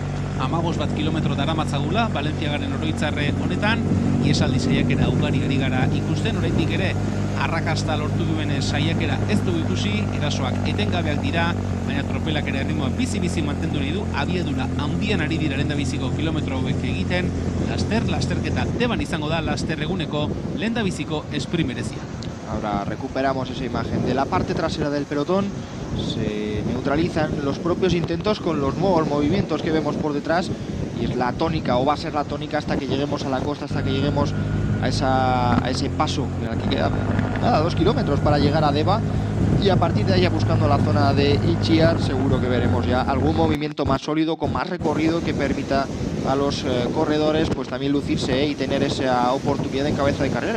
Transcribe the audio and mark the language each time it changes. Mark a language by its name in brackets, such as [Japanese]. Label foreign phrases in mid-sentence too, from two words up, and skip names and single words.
[Basque] 15 kilometro daramatzagula, Valentziagaren oroitzarre honetan, iesaldi saiakera ugari ari gara ikusten, oraindik ere arrakasta lortu duen saiakera ez dugu ikusi, erasoak etengabeak dira, baina tropelak ere erritmoa bizi-bizi mantendu nahi du, abiadura handian ari dira lehendabiziko kilometro hauek egiten, lasterketa Deban izango da, laster eguneko lehendabiziko sprint berezia. [Spanish] Ahora recuperamos esa imagen de la parte trasera del pelotón, se neutralizan los propios intentos con los nuevos movimientos que vemos por detrás, y es la tónica, o va a ser la tónica hasta que lleguemos a la costa, hasta que lleguemos a ese paso, aquí queda 2 kilómetros para llegar a Deba, y a partir de ahí, buscando la zona de Itziar, seguro que veremos ya algún movimiento más sólido, con más recorrido, que permita a los corredores pues también lucirse y tener esa oportunidad en cabeza de carrera.